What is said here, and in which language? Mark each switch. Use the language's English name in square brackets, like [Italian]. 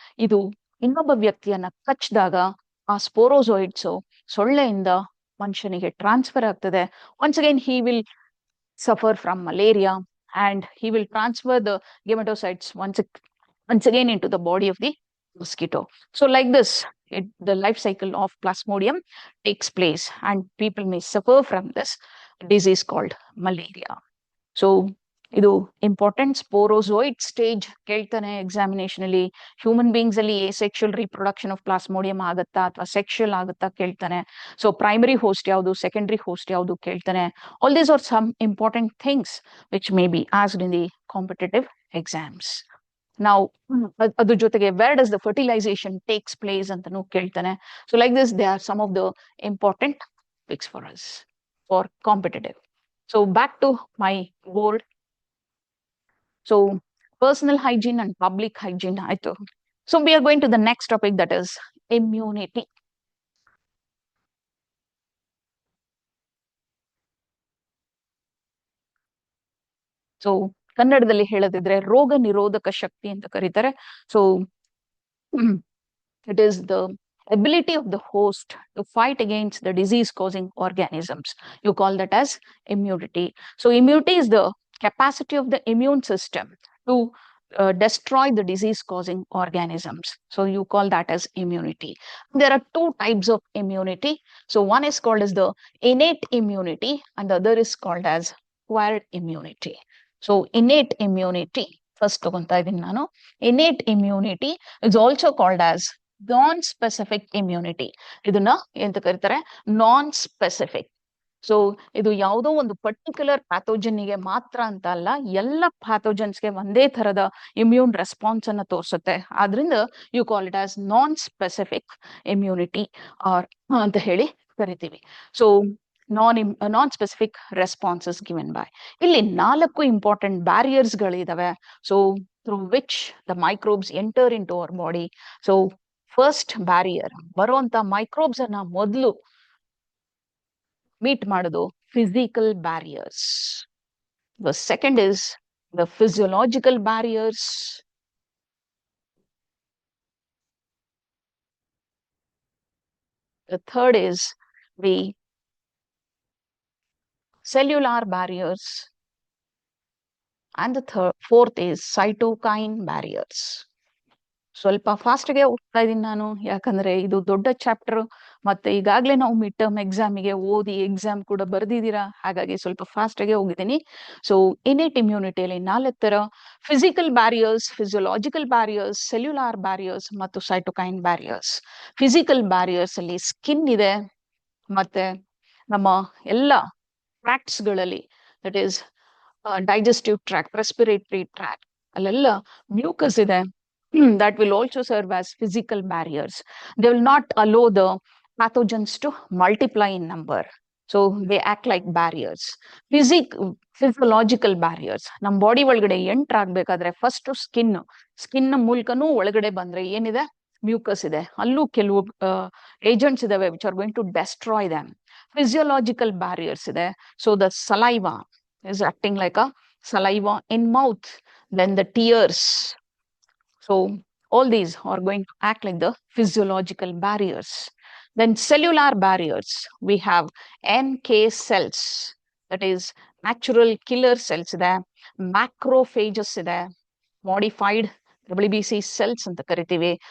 [Kannada] ಇದು ಇನ್ನೊಬ್ಬ ವ್ಯಕ್ತಿಯನ್ನ ಕಚ್ಚಿದಾಗ ಆ ಸ್ಪೋರೋಜೋಯಿಟ್ಸ್ ಸೊಳ್ಳೆಯಿಂದ ಮನುಷ್ಯನಿಗೆ ಟ್ರಾನ್ಸ್ಫರ್ ಆಗ್ತದೆ. [English] Once again he will suffer from malaria and he will transfer the gematocytes once again into the body of the mosquito. So like this, the life cycle of Plasmodium takes place and people may suffer from this disease called malaria. So ಇದು important. [Kannada] ಸ್ಪೋರೋಜೋಯಿಡ್ stage ಕೇಳ್ತಾನೆ examination ಅಲ್ಲಿ. Human beings ಅಲ್ಲಿ [English] sexual reproduction of plasmodium [Kannada] ಆಗುತ್ತಾ ಅಥವಾ sexual ಆಗುತ್ತಾ ಕೇಳ್ತಾನೆ. [English] So primary host ಯಾವುದು, secondary host ಯಾವುದು ಕೇಳ್ತಾನೆ. All these are some important things which may be asked in the competitive exams. [Kannada] ನಾವು ಅದ್ರ ಜೊತೆಗೆ [English] where does the fertilization takes place [Kannada] ಅಂತಾನು ಕೇಳ್ತಾನೆ. [English] So like this they are some of the important topics for us for competitive. So back to my board. So personal hygiene and public hygiene ಆಯ್ತು. So we are going to the next topic, that is immunity. [Kannada] So ಕನ್ನಡದಲ್ಲಿ ಹೇಳದಿದ್ರೆ ರೋಗ ನಿರೋಧಕ ಶಕ್ತಿ ಅಂತ ಕರೀತಾರೆ. [English] So it is the ability of the host to fight against the disease causing organisms. You call that as immunity. So immunity is the capacity of the immune system to destroy the disease causing organisms. So you call that as immunity. There are two types of immunity. So one is called as the innate immunity and the other is called as acquired immunity. So innate immunity, first [Kannada] ತಗೊಂತಾ ಇದೀನಿ ನಾನು. [English] Innate immunity is also called as non-specific immunity. [Kannada] ಇದನ್ನ ಎಂತ ಕರೀತಾರೆ, non-specific. So ಇದು ಯಾವುದೋ ಒಂದು particular ಪ್ಯಾಥೋಜನ್ಗೆ ಮಾತ್ರ ಅಂತ ಅಲ್ಲ, ಎಲ್ಲ ಪ್ಯಾಥೋಜನ್ಸ್ಗೆ ಒಂದೇ ತರದ ಇಮ್ಯೂನ್ ರೆಸ್ಪಾನ್ಸ್ ಅನ್ನ ತೋರಿಸುತ್ತೆ. [English] ಆದ್ರಿಂದ you call it as non specific immunity or [Kannada] ಅಂತ ಹೇಳಿ ಕರಿತೀವಿ. [English] So non specific responses given by. [Kannada] ಇಲ್ಲಿ 4 ಇಂಪಾರ್ಟೆಂಟ್ ಬ್ಯಾರಿಯರ್ಸ್ ಗಳಿದಾವೆ. [English] So through which the microbes enter into our body. [Kannada] So first barrier, ಬರುವಂತ microbes ಅನ್ನ ಮೊದಲು ಮೀಟ್ ಮಾಡೋದು physical barriers. [English] The second is the physiological barriers. The third is the cellular barriers. And the fourth is cytokine barriers. [Kannada] ಸ್ವಲ್ಪ fast ಗೆ ಹೋಗ್ತಾ ಇದೀನಿ ನಾನು, ಯಾಕಂದ್ರೆ ಇದು ದೊಡ್ಡ ಚಾಪ್ಟರ್, ಮತ್ತೆ ಈಗಾಗ್ಲೇ ನಾವು ಮಿಡ್ ಟರ್ಮ್ ಎಕ್ಸಾಮಿಗೆ ಓದಿ ಎಕ್ಸಾಮ್ ಕೂಡ ಬರ್ದಿದ್ದೀರಾ, ಹಾಗಾಗಿ ಸ್ವಲ್ಪ ಫಾಸ್ಟ್ ಆಗಿ ಹೋಗಿದ್ದೀನಿ. ಸೊ ಇನ್ನೇಟ್ ಇಮ್ಯುನಿಟಿಯಲ್ಲಿ 4 ತರ: physical barriers, physiological barriers, cellular barriers ಮತ್ತು ಸೈಟೋಕೈನ್ ಬ್ಯಾರಿಯರ್ಸ್. ಫಿಸಿಕಲ್ ಬ್ಯಾರಿಯರ್ಸ್ ಅಲ್ಲಿ ಸ್ಕಿನ್ ಇದೆ, ಮತ್ತೆ ನಮ್ಮ ಎಲ್ಲ ಟ್ರ್ಯಾಕ್ಟ್ಸ್ ಗಳಲ್ಲಿ, [English] that is digestive tract, respiratory tract, [Kannada] ಅಲ್ಲೆಲ್ಲ ಮ್ಯೂಕಸ್ ಇದೆ. [English] That will also serve as physical barriers. They will not allow the pathogens to multiply in number. So they act like barriers. Physiological barriers. [Kannada] ನಮ್ಮ body ಒಳಗಡೆ enter ಆಗ್ಬೇಕಾದ್ರೆ first skin ಮೂಲಕನೂ ಒಳಗಡೆ ಬಂದ್ರೆ ಏನಿದೆ, mucus ಇದೆ, ಅಲ್ಲೂ ಕೆಲವು ಏಜೆಂಟ್ಸ್ ಇದಾವೆ [English] Which are going to destroy them. [Kannada] Physiological barriers ಇದೆ. [English] So the saliva is acting like a saliva in mouth, then the tears. So all these are going to act like the physiological barriers. Then cellular barriers, we have NK cells, that is natural killer cells there, macrophages there, modified WBC cells [Kannada] ಅಂತ ಕರಿತೀವಿ.